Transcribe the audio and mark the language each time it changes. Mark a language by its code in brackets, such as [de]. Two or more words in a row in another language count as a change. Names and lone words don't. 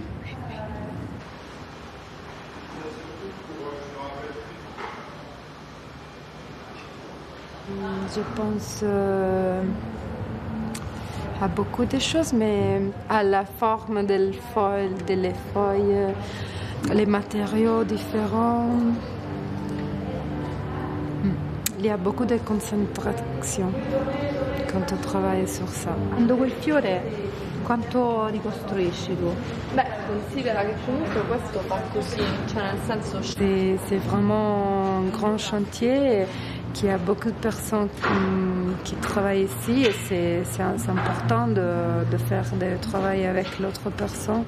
[fr] Je pense à beaucoup de choses, mais à la forme des feuilles, les matériaux différents. Il y a beaucoup de concentration quand on travaille sur ça. [it] Dopo il fiore, quanto ricostruisci tu? Beh, considera che comunque questo fa così, cioè nel senso... [fr] C'est vraiment un grand chantier, qu'il y a beaucoup de personnes qui travaillent ici et c'est important de faire du travail avec l'autre personne.